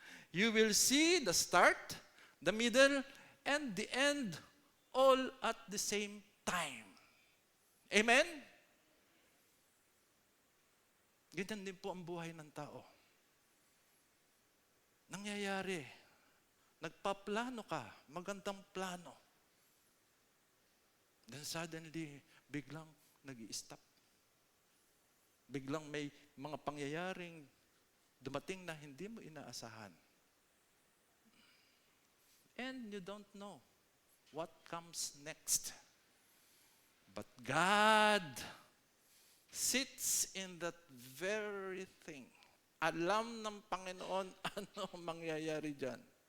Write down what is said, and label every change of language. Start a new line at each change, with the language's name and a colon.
English: You will see the start, the middle, and the end all at the same time. Amen?
Filipino: Ganyan din po ang buhay ng tao. Nangyayari. Nagpaplano ka, magandang plano.
English: Then suddenly,
Filipino: biglang nag-i-stop. Biglang may mga pangyayaring dumating na hindi mo inaasahan.
English: And you don't know what comes next. But God sits in that very thing.
Filipino: Alam ng Panginoon ano mangyayari dyan.